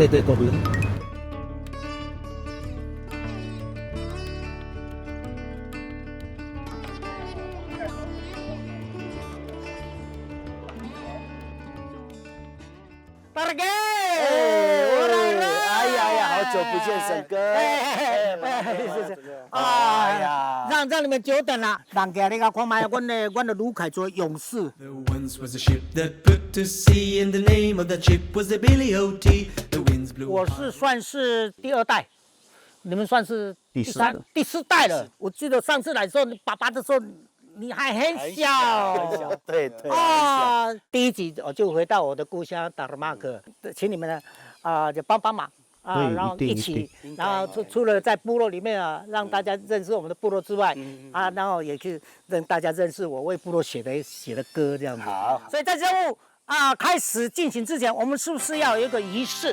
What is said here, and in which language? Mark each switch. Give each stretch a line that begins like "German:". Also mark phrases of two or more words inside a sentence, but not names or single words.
Chinese: 對。大哥，我來了！哎呀，好久不見，沈哥。哎呀，讓你們久等了。人家你看看賣，阮的魯凱族勇士。我是算是第二代，你們算是第四代了。我記得上次來的時候，你爸爸的時候，你還很小。對。第一集我就回到我的故鄉達爾馬克，請你們呢就幫忙。然後一起，然後除了在部落裡面讓大家認識我們的部落之外，然後也去讓大家認識我為部落寫的歌這樣子。好，所以在任務開始進行之前，我們是不是要有一個儀式？